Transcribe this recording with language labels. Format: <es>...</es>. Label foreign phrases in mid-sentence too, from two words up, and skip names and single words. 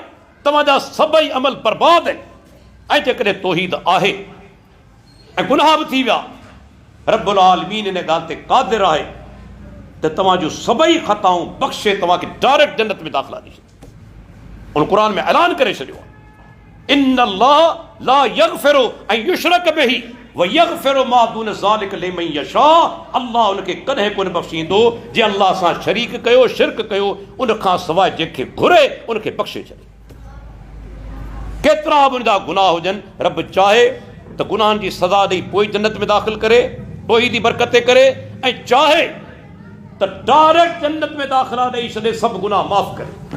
<sd>तव्हांजा सभई अमल बर्बाद आहिनि। ऐं जेकॾहिं तौहीद आहे ऐं गुनाह बि थी विया, रब्बुल आलमीन इन ॻाल्हि ते क़ादिर आहे त तव्हांजो सभई ख़ताऊं बख़्शे तव्हांखे डायरेक्ट जन्नत में दाख़िला ॾेई छॾे। उन क़ुरान में ऐलान करे छॾियो आहे,</sd> <ar>إن الله لا يغفر أن يشرك به ويغفر ما دون ذلك لمن يشاء.</ar> <sd>अल्लाह उनखे कॾहिं कोन बख़्शींदो जे अल्लाह सां शरीक कयो, शिरक कयो, उन खां सवाइ जंहिंखे घुरे उनखे बख़्शे छॾे। केतिरा बि उनजा गुनाह हुजनि, रब चाहे त गुनाहनि जी सज़ा ॾेई पोइ जन्नत में दाख़िल करे, तौहीद जी बरकत करे, ऐं चाहे त डायरेक्ट जन्नत में दाख़िला ॾेई छॾे, सभु गुनाह माफ़ करे।</sd>